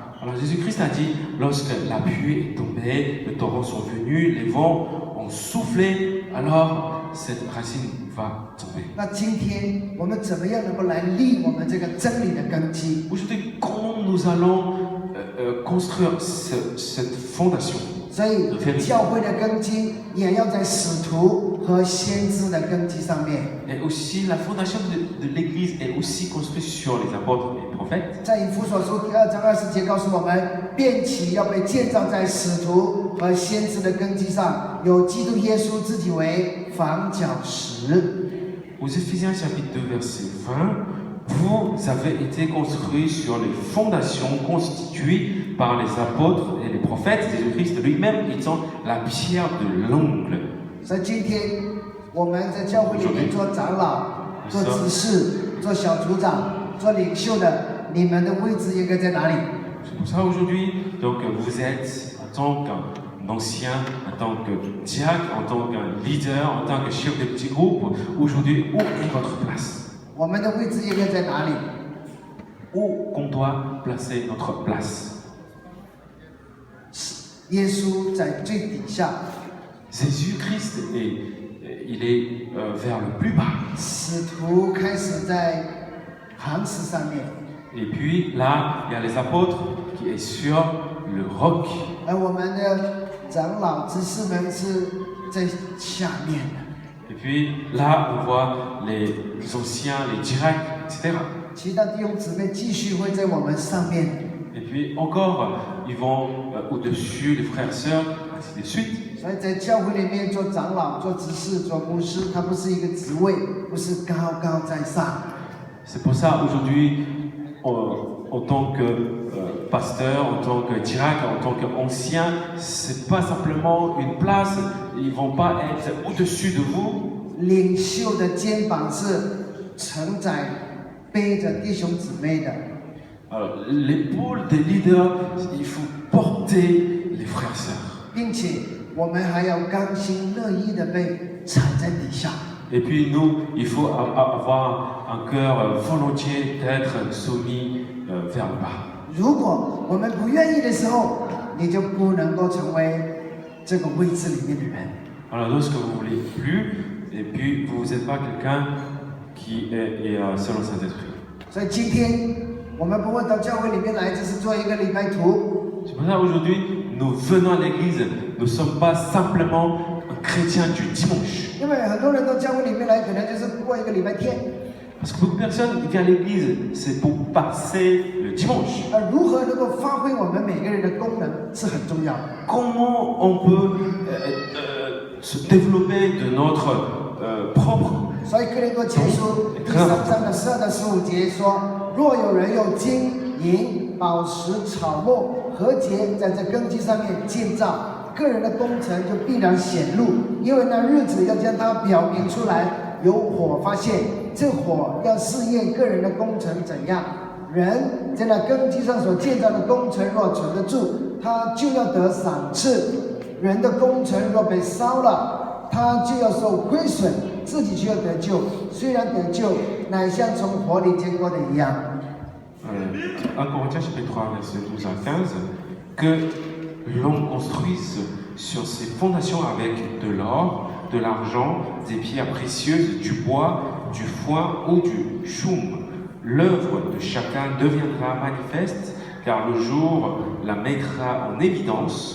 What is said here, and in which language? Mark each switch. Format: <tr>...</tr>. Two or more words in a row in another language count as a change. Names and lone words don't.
<fr>alors Jésus-Christ a dit, lorsque la pluie est tombée, les torrents sont venus, les vents ont soufflé, alors cette racine va tomber.</fr> <zh>那今天我们怎么样能够来立我们这个真理的根基？</zh> <fr>Aujourd'hui, comment nous allons construire cette fondation?</fr> <zh>所以教会的根基也要在使徒和先知的根基上面。</zh> <fr>Et aussi, la fondation de l'Église est aussi construite sur les apôtres et les prophètes.</fr> <zh>在以弗所书第2章20节告诉我们，便起要被建造在使徒和先知的根基上，有基督耶稣自己为房角石。</zh> <fr>Aux Éphésiens chapitre 2 verset 20, vous avez été construits sur les fondations constituées par les apôtres et les prophètes, Jésus-Christ lui-même étant la pierre de l'angle.</fr> <zh>所以今天我们在教会里面做长老、做执事、做小组长、做领袖的，你们的位置应该在哪里？</zh> <fr>C'est pour ça aujourd'hui, donc vous êtes en tant qu'ancien, en tant que diacre, en tant qu'un leader, en tant que chef de petit groupe, aujourd'hui, où est votre place?</fr> <zh>我们的位置应该在哪里？</zh> <fr>Où qu'on doit placer notre place?</fr> <zh>耶稣在最底下，</zh> <fr>Jésus-Christ, il est vers le plus bas.</fr> <zh>使徒开始在磐石上面，</zh> <fr>Et puis là, il y a les apôtres qui est sur le roc.</fr> <zh>而我们的长老、执事们是在下面的。</zh> <fr>Et puis là, on voit les anciens, les directs, etc.</fr> <zh>其他弟兄姊妹继续会在我们上面，</zh> <fr>Et puis encore, ils vont au-dessus, les frères et sœurs, ainsi de suite.</fr> <zh>所以在教会里面做长老、做执事、做牧师，它不是一个职位，不是高高在上。</zh> <fr>C'est pour ça, aujourd'hui, en tant que pasteur, en tant que diacre, en tant qu'ancien, c'est pas simplement une place, ils vont pas être au-dessus de vous.</fr> <zh>领袖的肩膀是承载、背着弟兄姊妹的。</zh> <fr>Alors, l'épaule des leaders, il faut porter les frères et sœurs.</fr> <zh>并且我们还要甘心乐意的被踩在底下。</zh> <fr>Et puis nous, il faut avoir un cœur volontiers d'être soumis vers le bas.</fr> <zh>如果我们不愿意的时候，你就不能够成为这个位置里面的人。</zh> <fr>Alors lorsque vous ne voulez plus, et puis vous n'êtes pas quelqu'un qui est selon Saint-Esprit.</fr> <zh>所以今天我们不会到教会里面来，只是做一个礼拜图。</zh> <fr>C'est pour ça qu'aujourd'hui, nous venons à l'église, nous ne sommes pas simplement chrétiens du dimanche.</fr> <zh>因为很多人到教会里面来，可能就是过一个礼拜天。</zh> <fr>Parce que beaucoup de personnes qui viennent à l'église, c'est pour passer le dimanche.</fr> <zh>而如何能够发挥我们每个人的功能是很重要的。</zh> <fr>Comment on peut se développer de notre propre.</fr> <zh>所以哥林多前书第3章的12到15节说：若有人用金银、宝石、草木、和节在这根基上面建造，个人的工程就必然显露，因为那日子要将它表明出来，有火发现， 这火要试验个人的工程怎样。人在那根基上所建造的工程若存得住，他就要得赏赐；人的工程若被烧了，他就要受亏损，自己却要得救。虽然得救，乃像从火里经过的一样。</zh> <fr>1 Corinthiens chapitre 3, verset 12 à 15, que l'on construise sur ces fondations avec de l'or, de l'argent, des pierres précieuses, du bois, du foin ou du choum. L'œuvre de chacun deviendra manifeste, car le jour la mettra en évidence.</fr>